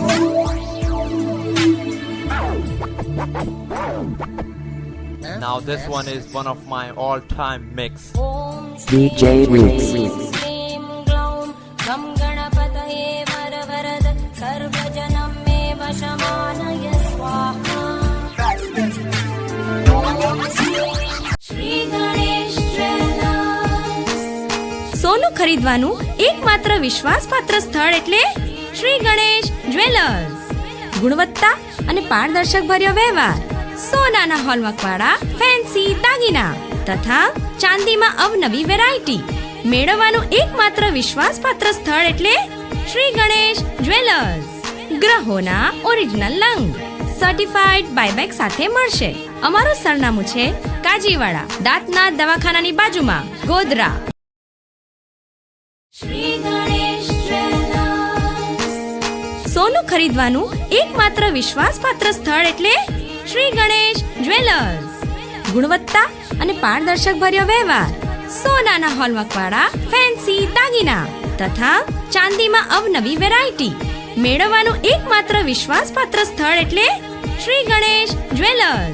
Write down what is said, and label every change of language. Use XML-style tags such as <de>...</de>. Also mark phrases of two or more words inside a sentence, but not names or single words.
<en>Now this one is one of my all-time mix. DJ Roots.</en> <sa>ह्रीं ग्लौं गं गणपतये वरवरद सर्वजनं मे वशमानय स्वाहा श्री गणेश ज्वेलर्स</sa> <gu>સોનું ખરીદવાનું એકમાત્ર વિશ્વાસપાત્ર સ્થળ એટલે શ્રી ગણેશ જ્વેલર્સ. ગુણવત્તા અને પારદર્શક ભર્યો વ્યવહાર, સોનાના હોલમાર્કવાળા ફેન્સી દાગીના તથા ચાંદીમાં અવનવી વેરાયટી મેળવવાનું એકમાત્ર વિશ્વાસપાત્ર સ્થળ એટલે શ્રી ગણેશ જ્વેલર્સ. ગ્રહોના ઓરિજિનલ લંગ</gu> <en>certified buyback</en> <gu>સાથે મળશે. અમારું સરનામું છે કાજીવાડા, દાંતના દવાખાનાની બાજુમાં, ગોધરા. श्री गणेश ज्वेलर्स સોનું ખરીદવાનું એકમાત્ર વિશ્વાસપાત્ર સ્થળ એટલે શ્રી ગણેશ જ્વેલર્સ. ગુણવત્તા અને પારદર્શક ભર્યો વ્યવહાર, સોનાના હોલમાર્કવાળા ફેન્સી દાગીના તથા ચાંદીમાં અવનવી વેરાયટી મેળવવાનું એકમાત્ર વિશ્વાસપાત્ર સ્થળ એટલે શ્રી ગણેશ જ્વેલર્સ.</gu>